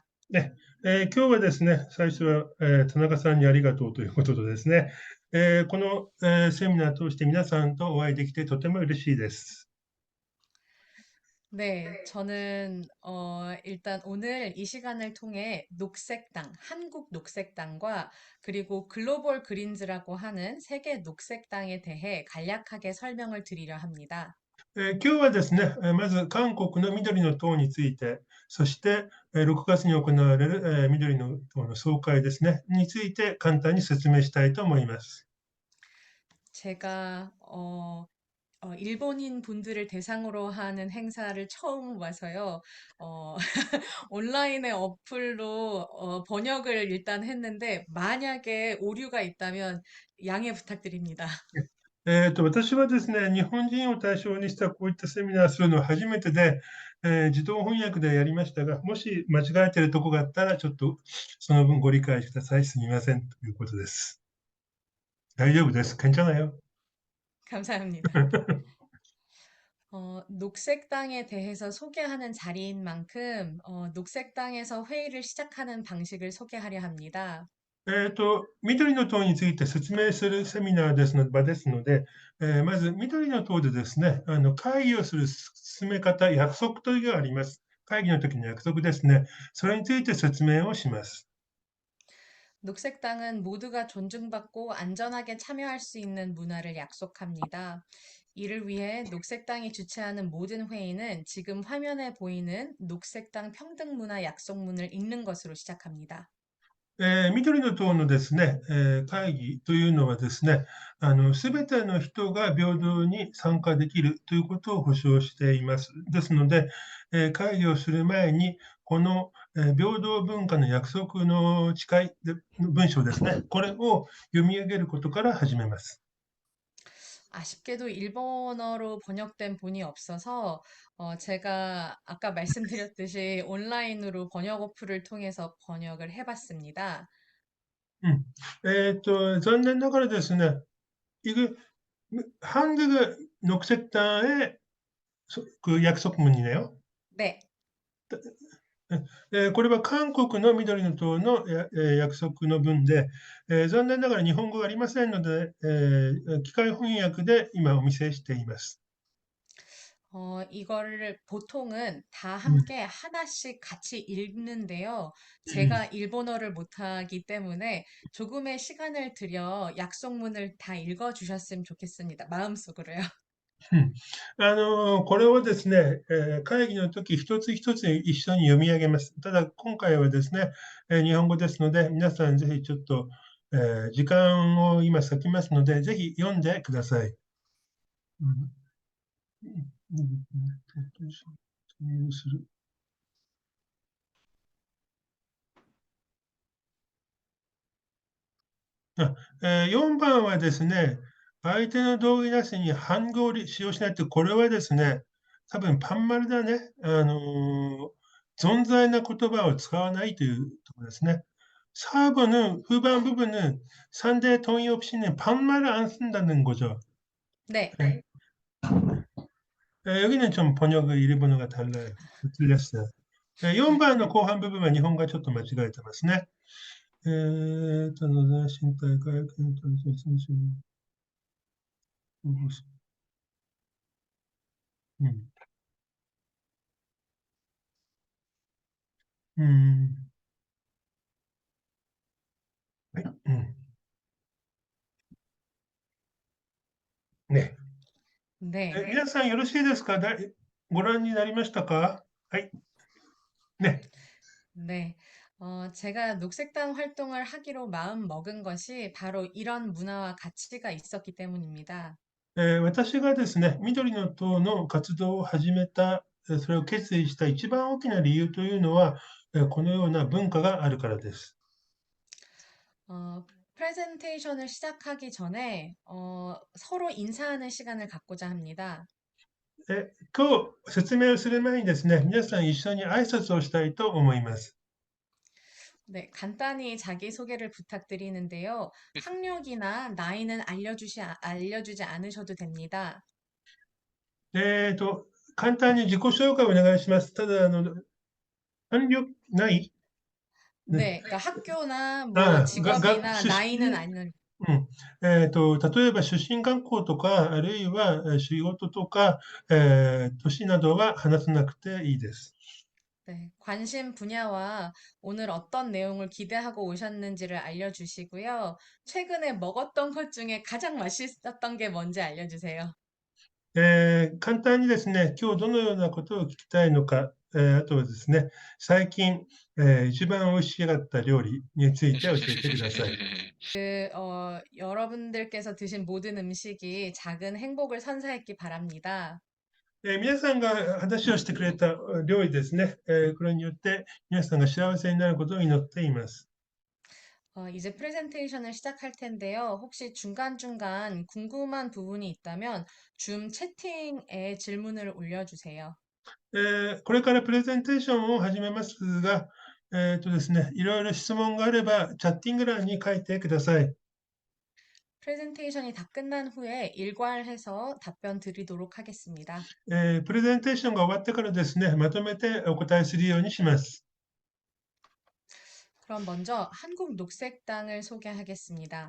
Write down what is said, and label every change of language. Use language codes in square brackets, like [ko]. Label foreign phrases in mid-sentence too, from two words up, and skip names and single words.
[ja] ね今日はですね、最初は、田中さんにありがとうということでですね、この、セミナーを通して皆さんとお会いできてとても嬉しいです。 [ko] 네, 저는 일단 오늘 이 시간을 통해 녹색당, 한국 녹색당과 그리고 글로벌 그린즈라고 하는 세계 녹색당에 대해 간략하게 설명을 드리려 합니다. [ja] 今日はですね、まず韓国の緑の党について、そして、6月に行われる、緑の党の総会ですね、について簡単に説明したいと思います。 [ko] 제가 일본인 분들을 대상으로 하는 행사를 처음 와서요. 어, 온라인의 어플로 번역을 일단 했는데 만약에 오류가 있다면 양해 부탁드립니다. [ja] 私はですね、日本人を対象にしたこういったセミナーするのは初めてで、自動翻訳でやりましたが、もし間違えているところがあったら、ちょっとその分ご理解ください。すみません。ということです。大丈夫です。괜찮아요. [ko] 감사합니다. 녹색당에 대해서 소개하는 자리인 만큼 녹색당에서 회의를 시작하는 방식을 소개하려 합니다. [ja] 緑の党について説明するセミナーですので、場ですので、まず緑の党でですね、会議をする進め方、約束というのがあります。会議の時の約束ですね。それについて説明をします。 [ko] 녹색당은 모두가 존중받고 안전하게 참여할 수 있는 문화를 약속합니다. 이를 위해 녹색당이 주최하는 모든 회의는 지금 화면에 보이는 녹색당 평등문화 약속문을 읽는 것으로 시작합니다. [ja] 緑の党のですね、会議というのはですね、すべての人が平等に参加できるということを保証しています。ですので、会議をする前に、この、平等文化の約束の誓いで文章ですね、これを読み上げることから始めます。 [ko] 아쉽게도 일본어로 번역된 본이 없어서 제가 아까 말씀드렸듯이 온라인으로 번역 어플을 통해서 번역을 해봤습니다. [ja] 残念ながらですね、 [ko] 한국의 녹색당의 그 약속문이네요. 네, [ja] これは韓国の緑の党の約束の文で、残念ながら日本語がありませんので、機械翻訳で今お見せしています。 [ko] 이거를 보통은 다 うん 함께 하나씩 같이 읽는데요. 제가 일본어를 못하기 때문에 조금의 시간을 들여 약속문을 다 읽어주셨으면 좋겠습니다. 마음속으로요. [ja] これをですね、会議の時一つ一つ一緒に読み上げます。ただ、今回はですね、日本語ですので、皆さんぜひちょっと、時間を今割きますので、ぜひ読んでください。する。4番はですね、相手の同意なしに半語を使用しないって、これはですね、多分パンマルだね。存在な言葉を使わないというところですね. [ko] 4번은 후반 부분은 상대 동의 없이는 반말을 안 쓴다는 거죠. 네. 네. 여기는 좀 번역의 일본어가 달라요. 틀렸어요. [ja] 4番の 後半 [ko] 부분은 일본어가 조금 [ja] 間違えてますね. 身体回復と選手のはい。ね。 [ko] 네. [ja] 皆さんよろしいですか？ご覧になりましたか？はい。ね。 [ko] 네. 제가 녹색당 활동을 하기로 마음 먹은 것이 바로 이런 문화와 가치가 있었기 때문입니다. [ja] 私がですね、緑の党の活動を始めた、それを決意した一番大きな理由というのは、このような文化があるからです。 [ko] 어, 프레젠테이션을 시작하기 전에 서로 인사하는 시간을 갖고자 합니다. [ja] 今日説明をする前にですね、皆さん一緒に挨拶をしたいと思います。 [ko] 네, 간단히 자기소개를 부탁드리는데요. 학력이나 나이는 알려주지 않으셔도 됩니다. [ja] 簡単に自己紹介をお願いします。ただ、反力ないね。 [ko] 네, 그러니까 학교나 뭐 ああ、 직업이나 [ja] 出 [ko] 나이는 [ja] 身、 [ko] 아니는 [ja] 例えば出身学校とか、あるいは仕事とか、年などは話さなくていいです。 [ko] 네, 관심 분야와 오늘 어떤 내용을 기대하고 오셨는지를 알려주시고요. 최근에 먹었던 것 중에 가장 맛있었던 게 뭔지 알려주세요. [ja] 簡単にですね、今日どのようなことを聞きたいのか、あとはですね、最近、一番美味しかった料理について教えてください。 [ko] 여러분들께서 드신 모든 음식이 작은 행복을 선사했기 바랍니다. [ja] 皆さんが話をしてくれた料理ですね、これによって皆さんが幸せになることを祈っています。 [ko] 이제 프레젠테이션을 시작할 텐데요. 혹시 중간중간 궁금한 부분이 있다면 줌 채팅에 질문을 올려주세요. [ja] これからプレゼンテーションを始めますが、ですね、いろいろ質問があれば、チャッティング欄に書いてください。 [ko] 프레젠테이션이 다 끝난 후에 일괄해서 답변 드리도록 하겠습니다. [ja] プレゼンテーションが終わってからですね、まとめてお答えするようにします。 [ko] 그럼 먼저 한국 녹색당을 소개하겠습니다.